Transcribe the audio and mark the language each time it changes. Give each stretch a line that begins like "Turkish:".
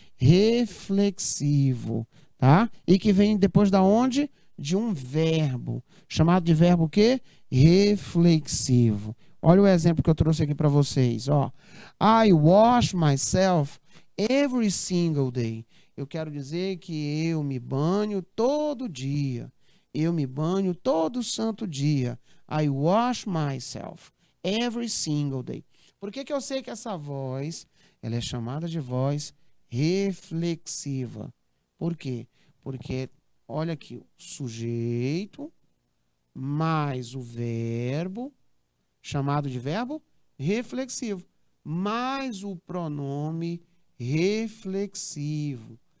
Portuguese: Reflexivo, tá? E que vem depois da onde? De um verbo, chamado de verbo o quê? Reflexivo. Olha o exemplo que eu trouxe aqui para vocês, ó.
English: I wash myself every single day.
Portuguese: Eu quero dizer que eu me banho todo dia. Eu me banho todo santo dia.
English: I wash myself every single day.
Portuguese: Por que que eu sei que essa voz, ela é chamada de voz reflexiva? Por quê? Porque, olha aqui, o sujeito mais o verbo, chamado de verbo reflexivo, mais o pronome reflexivo.